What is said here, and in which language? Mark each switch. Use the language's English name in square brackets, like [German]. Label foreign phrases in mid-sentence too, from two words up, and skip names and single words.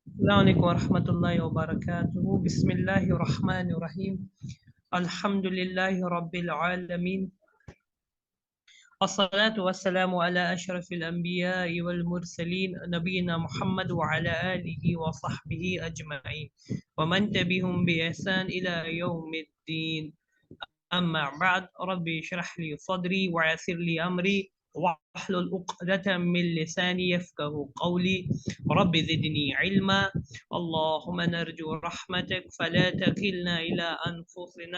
[Arabic] السلام عليكم ورحمة الله وبركاته. بسم الله الرحمن الرحيم. الحمد لله رب العالمين. والصلاة والسلام على أشرف الأنبياء والمرسلين نبينا محمد وعلى آله وصحبه أجمعين ومن تبعهم بإحسان إلى يوم الدين. أما بعد. رب اشرح لي صدري ويسر لي أمري واحلل عقدة من لساني يفقه قولي رب زدني علما اللهم نرجو رحمتك فلا تكلنا إلى أنفسنا